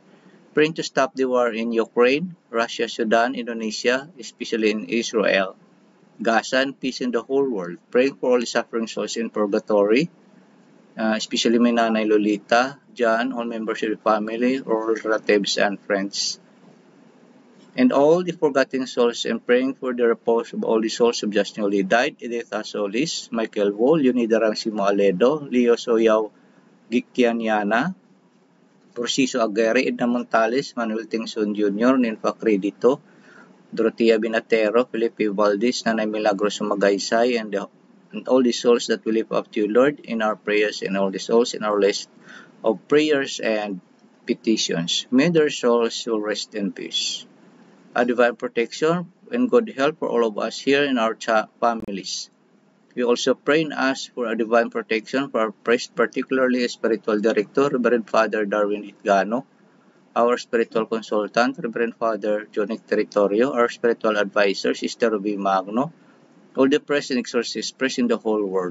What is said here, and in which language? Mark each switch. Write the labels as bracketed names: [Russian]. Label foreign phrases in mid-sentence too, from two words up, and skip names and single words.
[English] Praying to stop the war in Ukraine, Russia, Sudan, Indonesia, especially in Israel, Gaza, and peace in the whole world. Praying for all the suffering souls in purgatory, especially my Nanay Lolita, John, all members of the family, all relatives and friends. And all the forgotten souls, and praying for the repose of all the souls who just newly died, Edith Solis, Michael Wu, Leonida Rancimo Aledo, Leo Soyaw Gikianyana, Prociso Aguirre, Edna Montales, Manuel Tingson Jr., Ninfa Credito, Dorotea Binatero, Felipe Valdez, Nanay Milagros Magaysay, and all the souls that we lift up to you, Lord, in our prayers, and all the souls in our list of prayers and petitions. May their souls will rest in peace. A divine protection and good health for all of us here in our families. We also pray and ask for a divine protection for our priest, particularly spiritual director, Reverend Father Darwin Itgano, our spiritual consultant, Reverend Father Jonic Territorio, our spiritual advisor, Sister Ruby Magno, all the priests and exorcists present in the whole world.